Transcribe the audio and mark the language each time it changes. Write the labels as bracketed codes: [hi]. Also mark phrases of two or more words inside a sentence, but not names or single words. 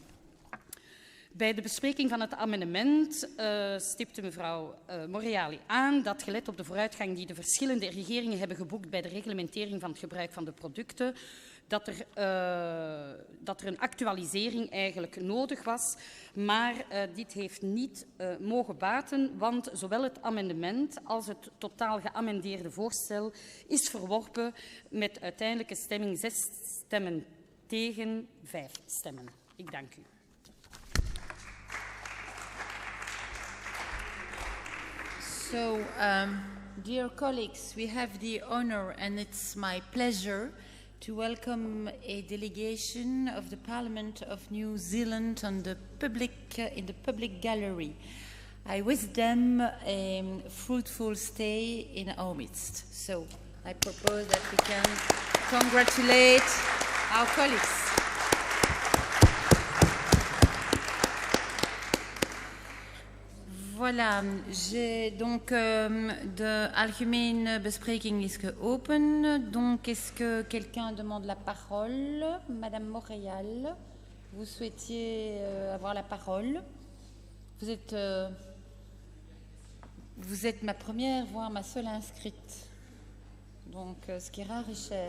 [nl] Bij de bespreking van het amendement stipte mevrouw Morreale aan dat, gelet op de vooruitgang die de verschillende regeringen hebben geboekt bij de reglementering van het gebruik van de producten, dat er een actualisering eigenlijk nodig was. Maar dit heeft niet mogen baten, want zowel het amendement als het totaal geamendeerde voorstel is verworpen met uiteindelijke stemming 6 stemmen tegen 5 stemmen. Ik dank u. [en] So, dear colleagues, we have the honor and it's my pleasure to welcome a delegation of the Parliament of New Zealand on the in the public gallery. I wish them a fruitful stay in our midst. So, I propose that we can congratulate our colleagues. [fr] Voilà, donc [nl] de algemene bespreking is geopend. [fr] Donc, est-ce que quelqu'un demande la parole? Madame Montréal, vous souhaitiez avoir la parole? Vous êtes ma première, voire ma seule inscrite. Donc, ce qui est rare est cher.